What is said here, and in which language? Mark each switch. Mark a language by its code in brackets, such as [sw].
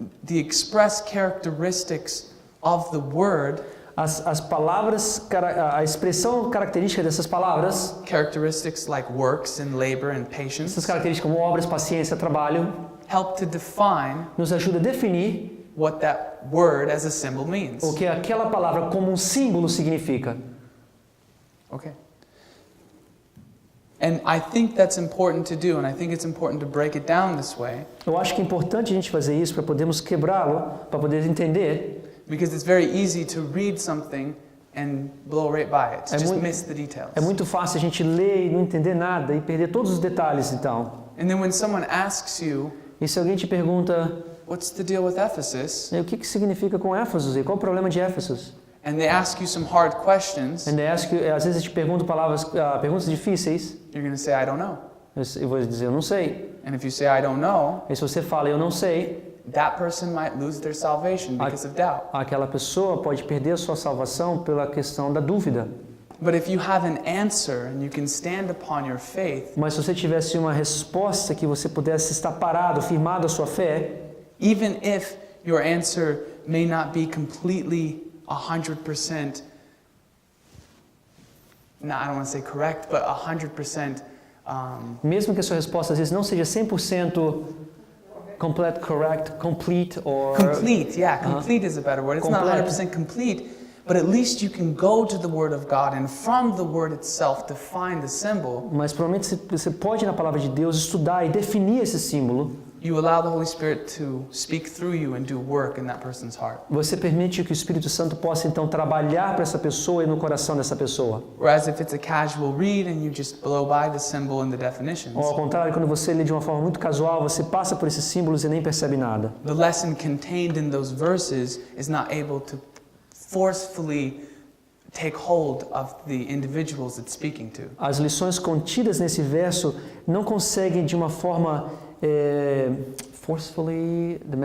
[en] the express characteristics of the word, [pt] as palavras, a expressão característica dessas palavras, [en] characteristics like works and labor and patience, [pt] essas características como obras, paciência, trabalho, [en] help to define [pt] nos ajuda a definir [en] what that word as a symbol means. [pt] o que aquela palavra como um símbolo significa. [en] Okay. And I think that's important to do, and I think it's important to break it down this way. [pt] Eu acho que é importante a gente fazer isso para podermos quebrá-lo, para poder entender. [en] Because it's very easy to read something and blow right by it, [pt] É [en] just [pt] muito- [en] miss the details. [pt] É muito fácil a gente ler e não entender nada e perder todos os detalhes, então. [en] And then when someone asks you, [pt] E se alguém te pergunta, [en] what's the deal with Ephesus? [pt] o que significa com Éfeso e qual o problema de Éfesos? [en] And they ask you some hard questions, [pt] And às vezes eu te pergunto perguntas difíceis, [en] you're going to say, I don't know. [pt] eu vou dizer, eu não sei. [en] And if you say, I don't know, [pt] E se você fala, eu não sei, [en] that person might lose their salvation because of doubt. [pt] aquela pessoa pode perder a sua salvação pela questão da dúvida. [en] But if you have an answer and you can stand upon your faith, [pt] Mas se você tivesse uma resposta que você pudesse estar parado, firmado a sua fé, [en] even if your answer may not be completely 100%, no, I don't want to say correct, but 100% [pt] mesmo que a sua resposta às vezes não seja 100% [en] complete or complete, yeah, complete is a better word. It's not Complete. 100% complete, but at least you can go to the Word of God and from the Word itself define the symbol. [pt] mas provavelmente você pode ir na palavra de Deus estudar e definir esse símbolo. [en] You allow the Holy Spirit to speak through you and do work in that person's heart. [pt] Você permite que o Espírito Santo possa então trabalhar para essa pessoa e no coração dessa pessoa. [en] Whereas if it's a casual read and you just blow by the symbol and the definitions, [pt] Ou ao contrário, quando você lê de uma forma muito casual, você passa por esses símbolos e nem percebe nada. [en] the lesson contained in those verses is not able to forcefully take hold of the individuals it's speaking to. [pt] As lições contidas nesse verso não conseguem de uma forma forcefully